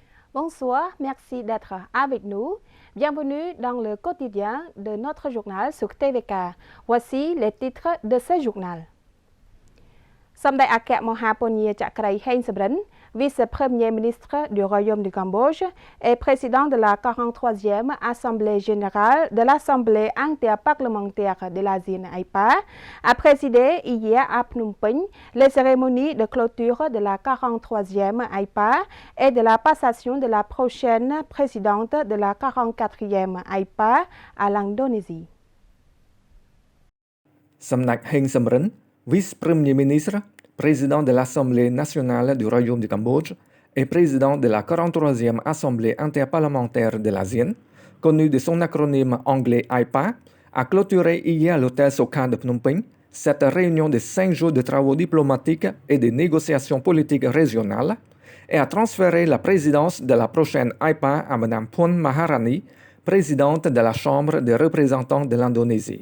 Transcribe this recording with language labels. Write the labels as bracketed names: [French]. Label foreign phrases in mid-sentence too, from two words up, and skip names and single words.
[French] Bonsoir, merci d'être avec nous. Bienvenue dans le quotidien de notre journal sur TVK. Voici les titres de ce journal. សម្ដេចអគ្គមហាពញាចក្រីហេងសំរិន vice-premier ministre du Royaume du Cambodge et président de la 43e Assemblée générale de l'Assemblée interparlementaire de l'ASEAN AIPA, a présidé hier à Phnom Penh les cérémonies de clôture de la 43e AIPA et de la passation de la prochaine présidente de la 44e AIPA à l'Indonésie. សម្ដេចហេងសំរិន vice-premier ministre, président de l'Assemblée nationale du Royaume du Cambodge et président de la 43e Assemblée interparlementaire de l'ASEAN, connue de son acronyme anglais AIPA, a clôturé hier à l'hôtel Sokha de Phnom Penh cette réunion de 5 jours de travaux diplomatiques et de négociations politiques régionales et a transféré la présidence de la prochaine AIPA à Mme Puan Maharani, présidente de la Chambre des représentants de l'Indonésie.